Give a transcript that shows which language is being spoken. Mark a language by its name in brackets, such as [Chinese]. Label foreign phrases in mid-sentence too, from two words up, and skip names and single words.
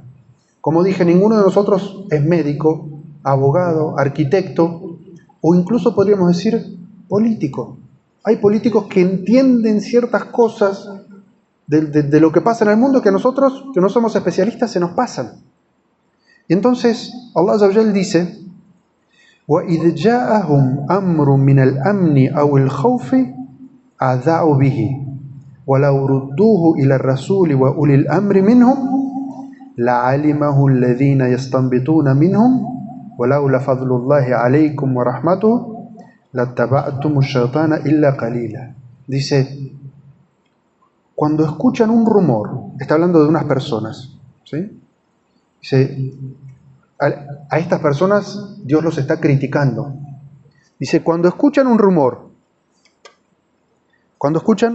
[Spanish] Como dije, ninguno de nosotros es médico, abogado, arquitecto, o incluso podríamos decir político. Hay políticos que entienden ciertas cosas de lo que pasa en el mundo que nosotros, que no somos especialistas, se nos pasan. Y entonces [Arabic] الله عز وجل dice: وَإِذْ جَاءَهُمْ أَمْرٌ مِنَ الْأَمْنِ أَوِ الْخَوْفِ أَذَاعُوا بِهِ وَلَوْ رُدُّوهُ إِلَى الرَّسُولِ وَأُولِي الْأَمْرِ مِنْهُمْ لَعَلِمَهُ الَّذِينَ يَسْتَنبِطُونَ مِنْهُمْ وَلَوْلَا فَضْلُ اللَّهِ عَلَيْكُمْ وَرَحْمَتُهُ لَاتَّبَعْتُمُ الشَّيْطَانَ إِلَّا قَلِيلًا. [Spanish] Dice, cuando escuchan un rumor, está hablando de unas personas, ¿sí? Dice, a estas personas Dios los está criticando. Dice, cuando escuchan un rumor, cuando escuchan...